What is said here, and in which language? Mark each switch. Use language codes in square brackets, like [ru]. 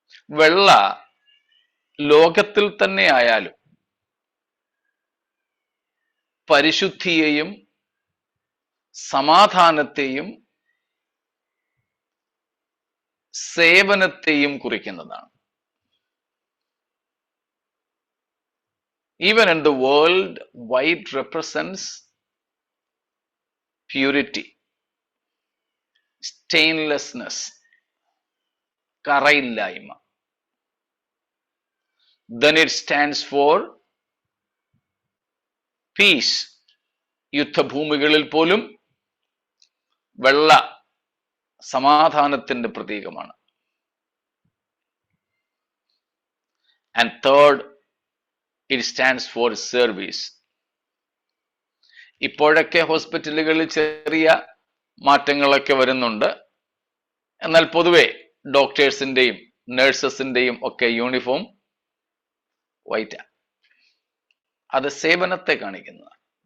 [ml] വെള്ള ലോകത്തിൽ തന്നെ ആയാലും പരിശുദ്ധിയെയും സമാധാനത്തെയും സേവനത്തെയും കുറിക്കുന്നതാണ്. [en] Even in the world, white represents purity, stainlessness, കറയില്ലായ്മ. Then it stands for peace. [ml] യുദ്ധഭൂമികളിൽ പോലും വെള്ള സമാധാനത്തിന്റെ പ്രതീകമാണ്. [en] And third, it stands for service. [ml] ഇപ്പോഴൊക്കെ ഹോസ്പിറ്റലുകളിൽ ചെറിയ മാറ്റങ്ങളൊക്കെ വരുന്നുണ്ട്. എന്നാൽ പൊതുവെ ഡോക്ടേഴ്സിന്റെയും നഴ്സസിന്റെയും ഒക്കെ യൂണിഫോം വൈറ്റ്. അത് സേവനത്തെ കാണിക്കുന്നതാണ്.